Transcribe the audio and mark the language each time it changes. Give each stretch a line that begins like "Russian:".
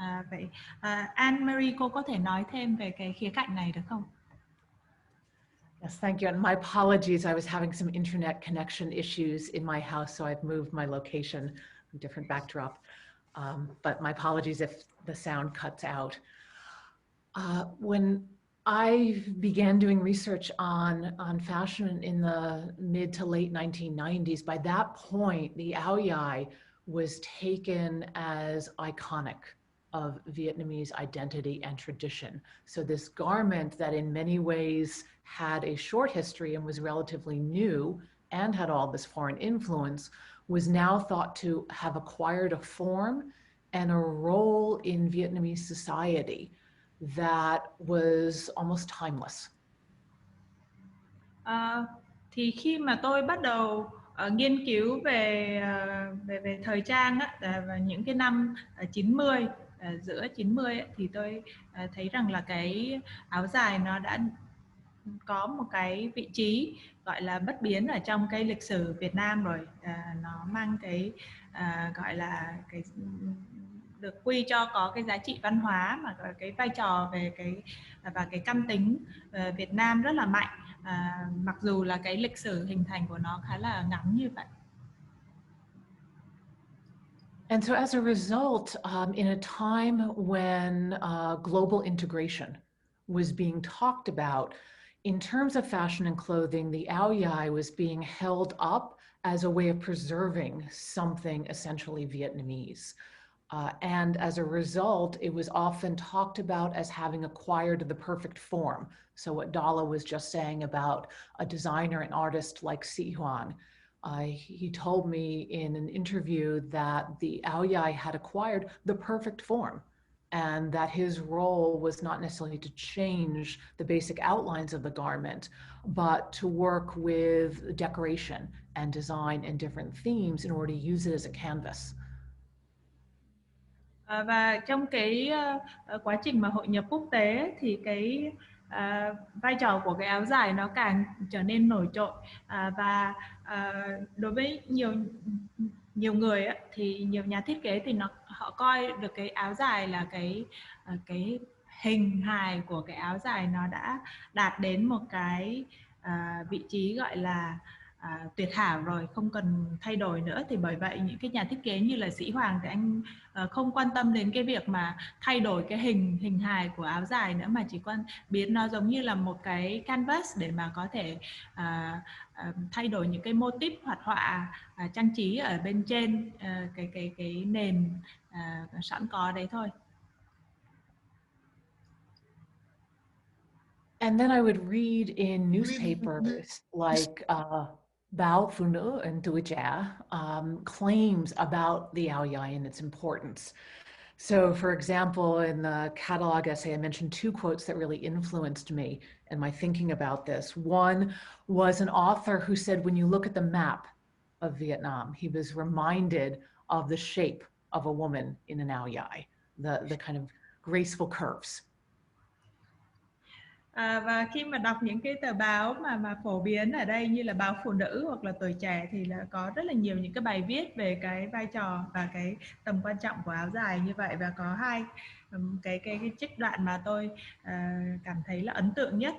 Vietnamese: Vậy Ann Marie, cô có thể nói thêm về cái khía cạnh này được không?
English: Yes, thank you. And my apologies, I was having some internet connection issues in my house, so I've moved my location, a different backdrop. But my apologies if the sound cuts out. When I began doing research on fashion in the mid to late 1990s, by that point, the áo dài was taken as iconic of Vietnamese identity and tradition. So this garment that in many ways had a short history and was relatively new and had all this foreign influence was now thought to have acquired a form and a role in Vietnamese society that was almost timeless.
Vietnamese: Thì khi mà tôi bắt đầu nghiên cứu về thời trang á, và những cái năm 90, giữa 90 ấy, thì tôi thấy rằng là cái áo dài nó đã có một cái vị trí gọi là bất biến ở trong cái lịch sử Việt Nam rồi. Nó mang cái gọi là cái được quy cho có cái giá trị văn hóa mà cái vai trò về cái căn tính Việt Nam rất là mạnh, mặc dù là cái lịch sử hình thành của nó khá là ngắn như vậy.
English: And so as a result, in a time when global integration was being talked about, in terms of fashion and clothing, the áo dài was being held up as a way of preserving something essentially Vietnamese. And as a result, it was often talked about as having acquired the perfect form. So what Dolla was just saying about a designer and artist like Si Huang, he told me in an interview that the áo dài had acquired the perfect form, and that his role was not necessarily to change the basic outlines of the garment, but to work with decoration and design and different themes in order to use it as a canvas.
Vietnamese: Và trong cái quá trình mà hội nhập quốc tế thì cái vai trò của cái áo dài nó càng trở nên nổi trội, và đối với nhiều người ấy, thì nhiều nhà thiết kế thì họ coi được cái áo dài là cái hình hài của cái áo dài nó đã đạt đến một cái vị trí gọi là tuyệt hảo rồi, không cần thay đổi nữa. Thì bởi vậy những cái nhà thiết kế như là Sĩ Hoàng thì anh không quan tâm đến cái việc mà thay đổi cái hình hài của áo dài nữa, mà chỉ biến nó giống như là một cái canvas để mà có thể thay đổi những cái mô típ hoạt họa trang trí ở bên trên cái nền sẵn có đấy thôi.
English: And then I would read in newspapers like Báo Phụ Nữ and Tuổi Trẻ claims about the áo dài and its importance. So for example, in the catalog essay, I mentioned two quotes that really influenced me and my thinking about this. One was an author who said, when you look at the map of Vietnam, he was reminded of the shape of a woman in an áo dài, the kind of graceful curves.
Vietnamese: Và khi mà đọc những cái tờ báo mà phổ biến ở đây như là Báo Phụ Nữ hoặc là Tuổi Trẻ thì là có rất là nhiều những cái bài viết về cái vai trò và cái tầm quan trọng của áo dài như vậy. Và có hai cái trích đoạn mà tôi cảm thấy là ấn tượng nhất.